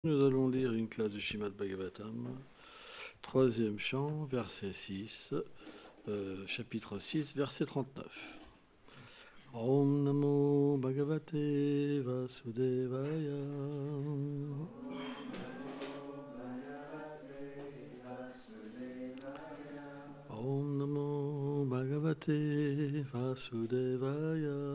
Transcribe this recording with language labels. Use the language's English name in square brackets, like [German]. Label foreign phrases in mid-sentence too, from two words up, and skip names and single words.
[French] Nous allons lire une classe du Srimad Bhagavatam, troisième chant, verset 6, chapitre 6, verset 39. [Sanskrit] ॐ नमो भगवते वासुदेवाय. ॐ नमो भगवते वासुदेवाय.